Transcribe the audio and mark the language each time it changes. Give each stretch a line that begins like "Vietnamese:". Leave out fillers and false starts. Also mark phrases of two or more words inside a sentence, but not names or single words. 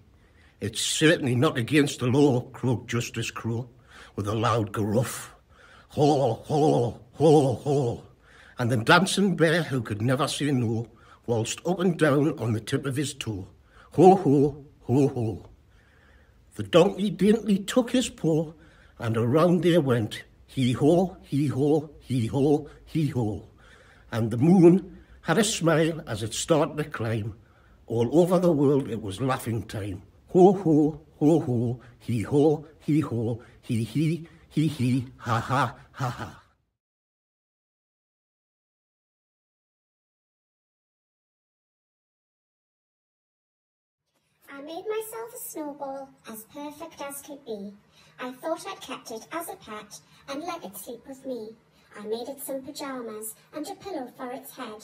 English: It's certainly not against the law, croaked Justice Crow, with a loud gruff. Haw, haw, haw, haw. And the dancing bear, who could never say no, waltzed up and down on the tip of his toe. Ho, ho, ho, ho. The donkey daintily took his paw, and around they went, hee-ho, hee-ho, hee-ho, hee-ho. And the moon had a smile as it started to climb. All over the world it was laughing time. Ho, ho, ho, ho, hee-ho, hee-ho, hee-hee, hee-hee, ha-ha, ha-ha. I made myself a snowball as perfect as could be. I thought I'd kept it as a pet and let it sleep with me. I made it some pyjamas and a pillow for its head.